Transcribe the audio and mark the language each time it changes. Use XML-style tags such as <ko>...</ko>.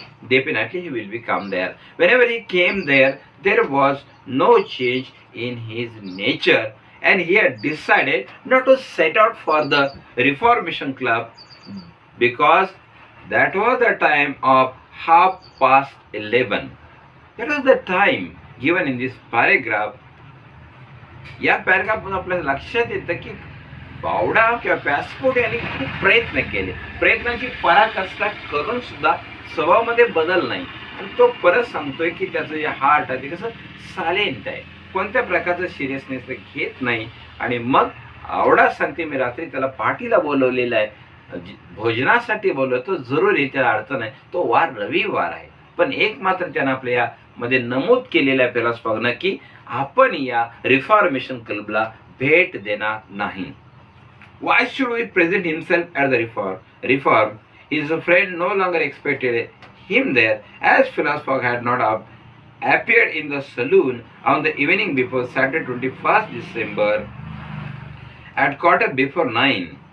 <en>definitely he will become there. Whenever he came there, there was no change in his nature, and he had decided not to set out for the Reformation Club because that was the time of 11:30. That was the time given in this paragraph.</en> <mr>या पॅराग्राफमधून आपल्या लक्षात येतं की बावडा किंवा पॅसपोर्ट यांनी खूप प्रयत्न केले, प्रयत्नांची पराकाष्ठा करून सुद्धा स्वभावामध्ये बदल नाही. आणि तो परत सांगतोय की त्याचं जे हार्ट आहे ते कसं सायलेंट आहे, कोणत्या प्रकारचं सिरियसनेस ते घेत नाही. आणि मग आवडा सांगते मी रात्री त्याला पार्टीला बोलवलेलं आहे, भोजनासाठी बोलवतो, जरुरी त्याला अडचण आहे, तो वार रविवार आहे. पण एक मात्र त्यानं आपल्या यामध्ये नमूद केलेलं आहे फिलॉसॉफरनं की आपण या रिफॉर्मेशन क्लबला भेट देणार नाही.</mr> <en>Why should we present himself at the reform? His friend no longer expected him there, as Philosopher had not appeared in the saloon on the evening before Saturday 21st December at 9:15.</en>